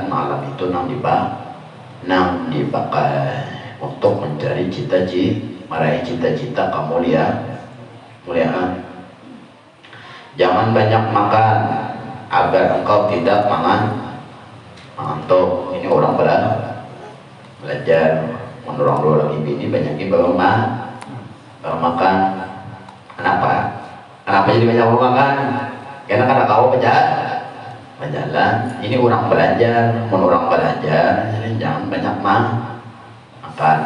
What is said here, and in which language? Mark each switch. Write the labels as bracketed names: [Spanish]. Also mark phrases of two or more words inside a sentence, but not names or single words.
[Banjar] Malam itu nang dipakai untuk mencari meraih cita-cita kemuliaan. Jangan banyak makan agar engkau tidak mengantuk. Ini orang belajar menurang dua lagi bini banyak baru makan. Kenapa jadi banyak makan? Karena kada kau berjalan. Ini orang belajar, jadi jangan banyak makan.